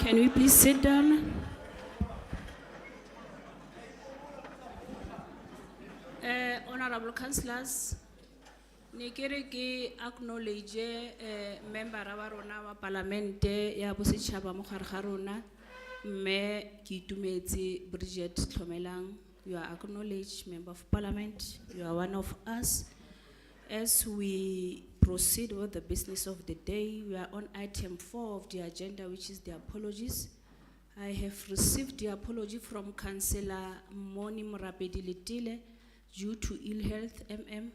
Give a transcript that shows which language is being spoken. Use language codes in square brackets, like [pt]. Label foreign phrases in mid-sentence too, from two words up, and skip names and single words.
[en] Can we please sit down? Honourable Councillors, [tn] ne kere ke acknowledge member wa rona wa parlamente ya bosetšhaba mo gare ga rona, mme ke itumetse Bridget Tlomelang. [en] You are acknowledged, Member of Parliament. You are one of us. As we proceed with the business of the day, we are on item 4 of the agenda, which is the apologies. I have received the apology from Councillor Moni Morapedi Letile due to ill health, MM.